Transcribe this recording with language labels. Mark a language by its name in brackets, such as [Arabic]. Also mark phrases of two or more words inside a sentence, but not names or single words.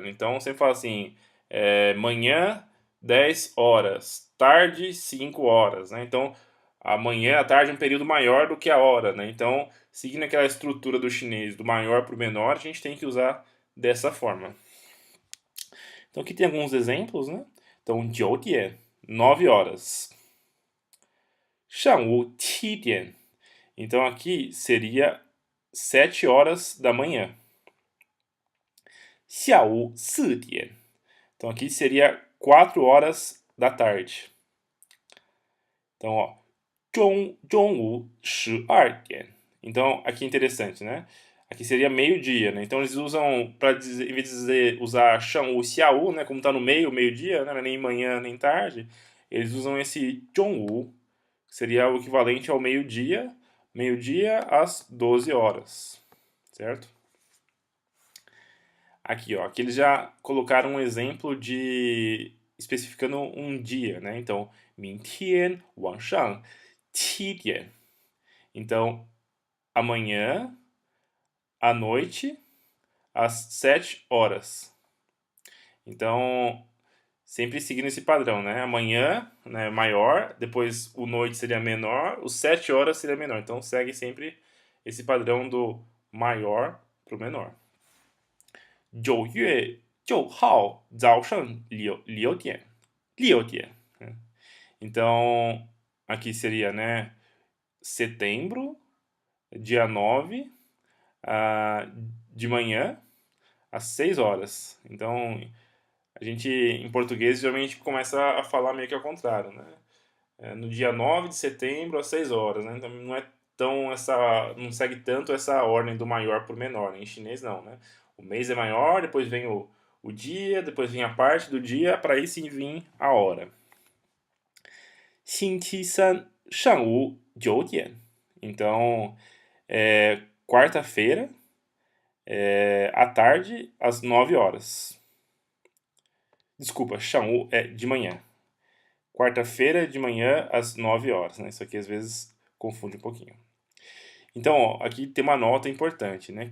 [Portuguese] Então sempre fala assim, manhã 10 horas, tarde 5 horas, né? Então a tarde é um período maior do que a hora, né? Então, seguindo aquela estrutura do chinês, do maior para o menor, a gente tem que usar dessa forma. Então aqui tem alguns exemplos, né? Então, [Chinese] 9点, 9 horas. 上午7点. [Portuguese] Então aqui seria 7 horas da manhã. [Chinese] 下午4点. [Portuguese] Então aqui seria 4 horas da tarde. Então, ó, [Chinese] 中午12点. [Portuguese] Então aqui é interessante, né? Aqui seria meio-dia, né? Então eles usam, para dizer, em vez de usar [Chinese] 上午, 下午, [Portuguese] né? Como está no meio, meio-dia, né? Nem manhã, nem tarde, eles usam esse 中午, que seria o equivalente ao meio-dia às 12 horas, certo? Aqui, ó, aqui eles já colocaram um exemplo de especificando um dia, né? Então, [Chinese] 明天晚上7点. [Portuguese] Então, amanhã à noite às 7 horas. Então, sempre seguindo esse padrão, né? Amanhã, né, maior, depois o noite seria menor, os 7 horas seria menor. Então, segue sempre esse padrão do maior para o menor. [Chinese] 9月9号早上6点，né? [Portuguese] Então, aqui seria, né, setembro, dia 9, de manhã, às 6 horas. Então, a gente, em português, geralmente começa a falar meio que ao contrário, né? No dia 9 de setembro, às 6 horas, né? Então, não segue tanto essa ordem do maior para o menor, né? Em chinês, não, né? O mês é maior, depois vem o dia, depois vem a parte do dia, para aí sim vir a hora. [Chinese] 星期三上午9点. [Portuguese] Então, quarta-feira, à tarde, às 9 horas. Desculpa, 上午 é de manhã. Quarta-feira de manhã, às 9 horas, né? Isso aqui às vezes confunde um pouquinho. Então, ó, aqui tem uma nota importante, né?